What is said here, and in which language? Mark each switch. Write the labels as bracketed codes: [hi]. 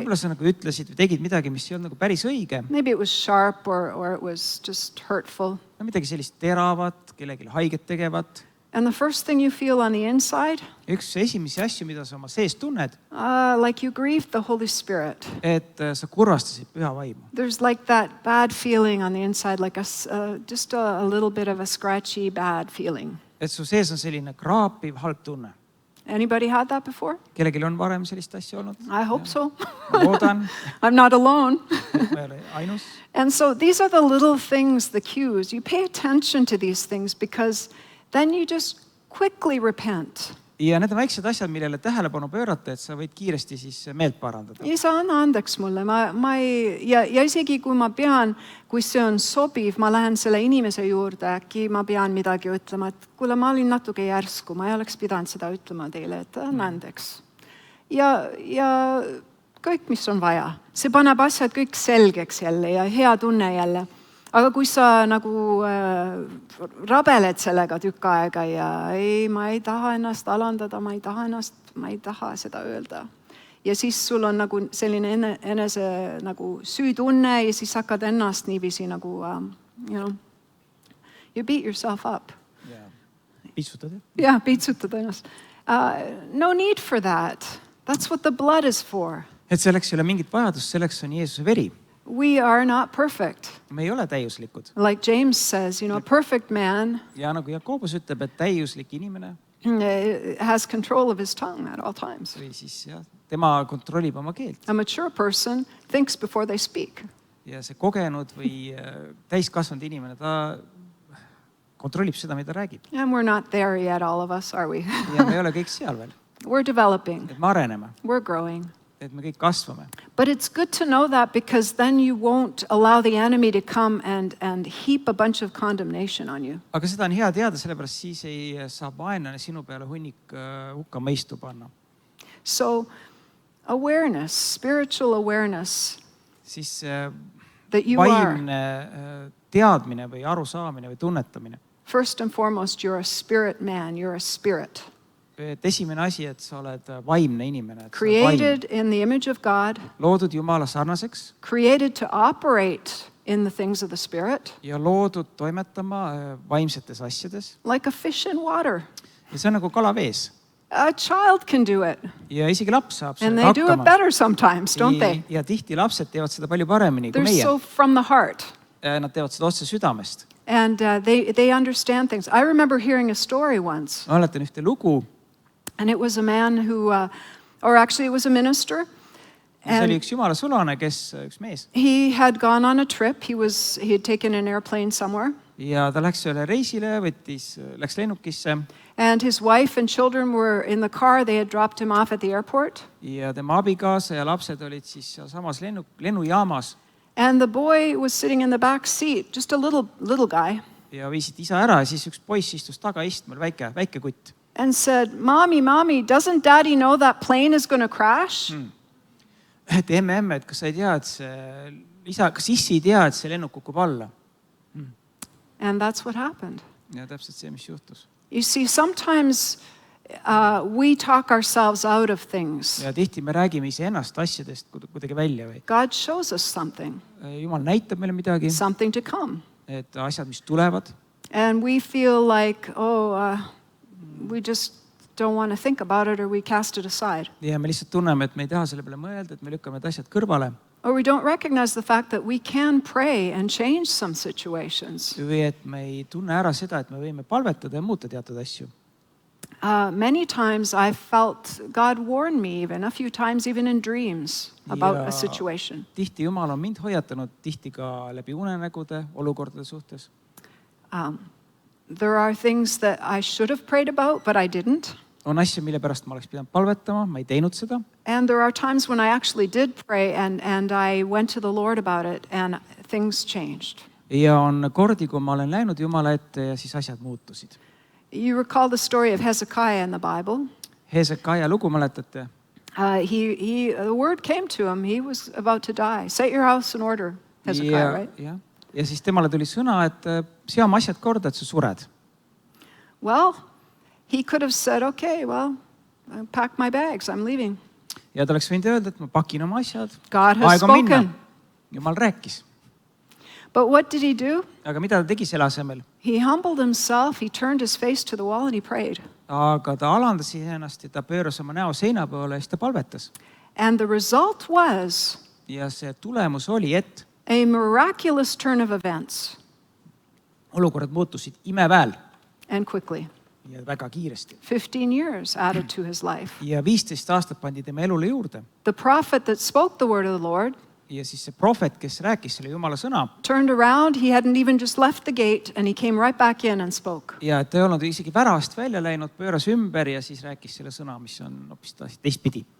[et] Võib-olla sa nagu ütlesid või tegid midagi, mis ei olnud nagu päris õige. [en] Maybe it was sharp or it was just hurtful. [et] Midagi sellist teravat, kellelegi haiget tegevat. [en] And the first thing you feel on the inside, [et] Üks esimesi asju, mida sa oma sees tunned, [en] like you grieved the Holy Spirit. [et] et sa kurvastasid püha vaimu. [en] There's like that bad feeling on the inside, like just a little bit of a scratchy, bad feeling. [et] Et su sees on selline kraapiv, halb tunne. [en] Anybody had that before? [et] Kellelgi on varem sellist asja olnud? [en] I hope so. [et] Ma loodan, [en] I'm not alone. [et] et ma ei ole ainus. [en] And so these are the little things, the cues. You pay attention to these things because then you just quickly repent. [et] Ja need on väiksed asjad, millele tähelepanu pöörata, et sa võid kiiresti siis meelt parandada. Ja sa anna andeks mulle. Ja isegi kui ma pean, kui see on sobiv, ma lähen selle inimese juurde, äkki ma pean midagi ütlema, et kuule, ma olin natuke järsku, ma ei oleks pidanud seda ütlema teile, et anna andeks. Ja kõik, mis on vaja. See paneb asjad kõik selgeks jälle ja hea tunne jälle. Aga kui sa nagu rabeled sellega tükk aega ja ei, ma ei taha ennast alandada, ma ei taha seda öelda. Ja siis sul on nagu selline enese nagu süütunne ja siis hakkad ennast niiviisi nagu, [en] you beat yourself up. [et] Piitsutad, jah? [en] Yeah, [et] piitsutad ennast. [en] No need for that. That's what the blood is for. [et] Et selleks ei ole mingit vajadust, selleks on Jeesuse veri. [en] We are not perfect. [et] Me ei ole täiuslikud. [en] Like James says, a perfect man [et] Ja nagu Jakobus ütleb, et täiuslik inimene [en] has control of his tongue at all times. [et] või siis jah, tema kontrollib oma keelt. [en] A mature person thinks before they speak. [et] Ja see kogenud või täiskasvanud inimene, ta kontrollib seda, mida räägib. [en] And we're not there yet, all of us, are we? [et] Ja me ei ole kõik seal veel. [en] We're developing, [et] Et me areneme, [en] we're growing. [et] et me kõik kasvame. [en] But it's good to know that because then you won't allow the enemy to come and heap a bunch of condemnation on you. [et] Aga seda on hea teada, sellepärast siis ei saa vaenlane sinu peale hunnik hukkamõistu panna. [en] So awareness, spiritual awareness [et] Siis [en] that you are, [et] vaimne teadmine või arusaamine või tunnetamine. [en] first and foremost, you're a spirit man, you're a spirit. [et] Et esimene asi, et sa oled vaimne inimene. Et [en] Created in the image of God, [et] loodud Jumala sarnaseks [en] created to operate in the things of the spirit, [et] ja loodud toimetama vaimsetes asjades. [en] like a fish in water. [et] Ja see on nagu kala vees. [en] A child can do it, [et] Ja isegi laps saab [en] and [et] sellega [en] they do it [et] hakkama. [en] better sometimes, don't they? [et] Ja tihti lapsed teevad seda palju paremini kui [en] They're [et] meie. [en] so from the heart. [et] Nad teevad seda otse südamest. [en] And they understand things. I remember hearing a story once, [et] Ma mäletan ühte lugu. [en] and it was a man who, or actually it was a minister, [et] See oli [en] and [et] üks jumala sulane, üks mees. [en] he had gone on a trip. He had taken an airplane somewhere, [et] Ja ta läks üle reisile, läks lennukisse [en] and his wife and children were in the car. They had dropped him off at the airport, [et] ja tema abikaasa ja lapsed olid siis sealsamas lennujaamas [en] and the boy was sitting in the back seat, just a little guy, [et] ja viisid isa ära ja siis üks poiss istus tagaistmel, väike kutt. [en] and said, "Mommy, doesn't Daddy know that plane is going to crash?" [et] Et emme, et kas sa ei tea, et kas issi ei tea, et see lennuk kukub alla? [en] And that's what happened. [et] Ja täpselt see, mis juhtus. [en] You see, sometimes we talk ourselves out of things. [et] Ja tihti me räägime iseennast asjadest kuidagi välja või. [en] God shows us something, [et] Jumal näitab meile midagi, [en] something to come. [et] et asjad, mis tulevad. [en] And we feel like, we just don't want to think about it, or we cast it aside. [et] Ja me lihtsalt tunneme, et me ei taha selle peale mõelda, et me lükkame need asjad kõrvale. [en] Or we don't recognize the fact that we can pray and change some situations. [et] Või et me ei tunne ära seda, et me võime palvetada ja muuta teatud asju. [en] Many times I felt God warn me even, a few times even in dreams, about [et] Ja [en] a situation. [et] tihti Jumal on mind hoiatanud, tihti ka läbi unenägude olukordade suhtes. [en] There are things that I should have prayed about, but I didn't. [et] On asju, mille pärast ma oleks pidanud palvetama, ma ei teinud seda. [en] And there are times when I actually did pray and I went to the Lord about it and things changed. [et] Ja on kordi, kui ma olen läinud Jumala ette ja siis asjad muutusid. [en] You recall the story of Hezekiah in the Bible. [et] Hezekiah lugu mäletate? [en] The word came to him. He was about to die. Set your house in order, Hezekiah, right? [et] Ja siis temale tuli sõna, et sea oma asjad korda, et sa sured. [en] Well, he could have said, okay, well, I pack my bags, I'm leaving. [et] Ja ta oleks võinud öelda, et ma pakin oma asjad. [en] God has [et] Aeg on minna. [en] spoken. [et] Jumal rääkis. [en] But what did he do? [et] Aga mida ta tegi selle asemel? [en] He humbled himself, he turned his face to the wall and he prayed. [et] Aga ta alandas ennast ja ta pööras oma näo seina poole ja siis ta palvetas. [en] And the result was [et] Ja see tulemus oli, et [en] a miraculous turn of events, [et] olukorrad muutusid imeväel [en] and quickly. [et] ja väga kiiresti. [en] 15 years added to his life. [et] Ja 15 aastat pandi tema elule juurde. [en] The prophet that spoke the word of the Lord [et] Ja siis see prohvet, kes rääkis selle Jumala sõna, [en] turned around. He hadn't even just left the gate and he came right back in and spoke. [et] ja ta ei olnud isegi väravast välja läinud, pööras ümber ja siis rääkis selle sõna, mis on hoopis teistpidi.